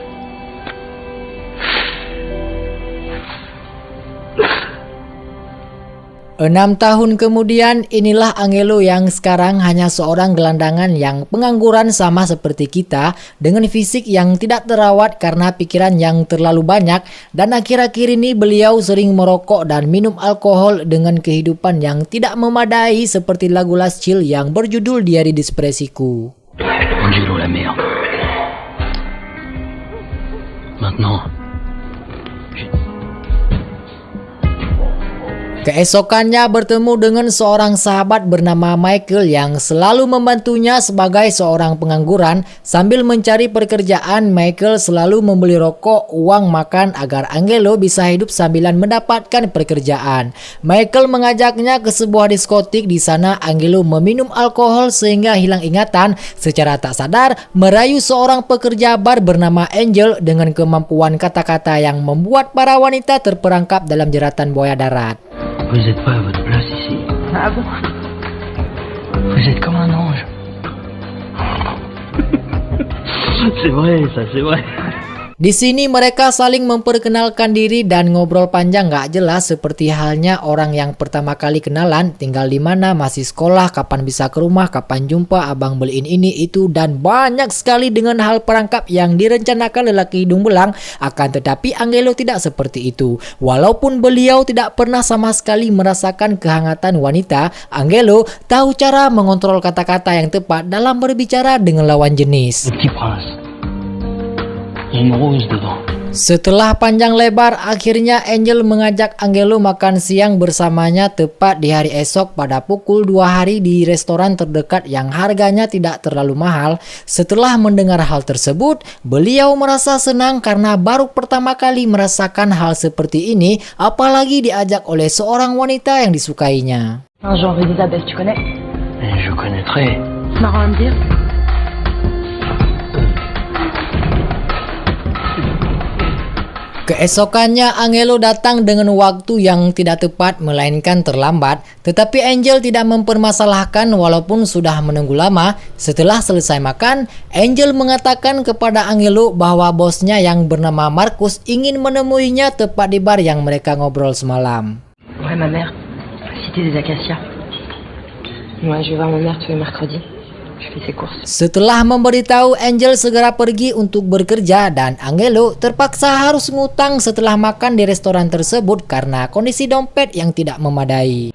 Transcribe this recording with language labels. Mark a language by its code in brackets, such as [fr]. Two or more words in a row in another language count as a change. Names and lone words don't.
[id] 6 tahun kemudian, inilah Angelo yang sekarang hanya seorang gelandangan yang pengangguran sama seperti kita, dengan fisik yang tidak terawat karena pikiran yang terlalu banyak, dan akhir-akhir ini beliau sering merokok dan minum alkohol dengan kehidupan yang tidak memadai seperti lagu Last Chill yang berjudul Diari Dispresiku. [fr] Angelo la merde. Maintenant. [id] Keesokannya bertemu dengan seorang sahabat bernama Michael yang selalu membantunya sebagai seorang pengangguran. Sambil mencari pekerjaan, Michael selalu membeli rokok, uang makan agar Angelo bisa hidup sambilan mendapatkan pekerjaan. Michael mengajaknya ke sebuah diskotik. Di sana Angelo meminum alkohol sehingga hilang ingatan. Secara tak sadar merayu seorang pekerja bar bernama Angel dengan kemampuan kata-kata yang membuat para wanita terperangkap dalam jeratan buaya darat. [fr] Vous êtes pas à votre place ici. Ah bon? Vous êtes comme un ange. C'est vrai, ça c'est vrai. [id] Di sini mereka saling memperkenalkan diri dan ngobrol panjang gak jelas seperti halnya orang yang pertama kali kenalan, tinggal di mana, masih sekolah, kapan bisa ke rumah, kapan jumpa, abang beliin ini itu, dan banyak sekali dengan hal perangkap yang direncanakan lelaki hidung belang. Akan tetapi Angelo tidak seperti itu. Walaupun beliau tidak pernah sama sekali merasakan kehangatan wanita, Angelo tahu cara mengontrol kata-kata yang tepat dalam berbicara dengan lawan jenis. [fr] Petit prince. Il y a une rose dedans. [id] Setelah panjang lebar, akhirnya Angel mengajak Angelo makan siang bersamanya tepat di hari esok pada pukul 2 hari di restoran terdekat yang harganya tidak terlalu mahal. Setelah mendengar hal tersebut, beliau merasa senang karena baru pertama kali merasakan hal seperti ini, apalagi diajak oleh seorang wanita yang disukainya. [fr] Jean Elisabeth, tu connais? Je connaîtrais. Marrant à me dire. [id] Keesokannya Angelo datang dengan waktu yang tidak tepat melainkan terlambat, tetapi Angel tidak mempermasalahkan walaupun sudah menunggu lama. Setelah selesai makan, Angel mengatakan kepada Angelo bahwa bosnya yang bernama Marcus ingin menemuinya tepat di bar yang mereka ngobrol semalam. [fr] Ouais, ma mère. Cité des Acacias. Ouais, je vais voir ma mère tous les mercredis. Je fais ses courses. [id] Setelah memberitahu, Angel segera pergi untuk bekerja dan Angelo terpaksa harus ngutang setelah makan di restoran tersebut karena kondisi dompet yang tidak memadai.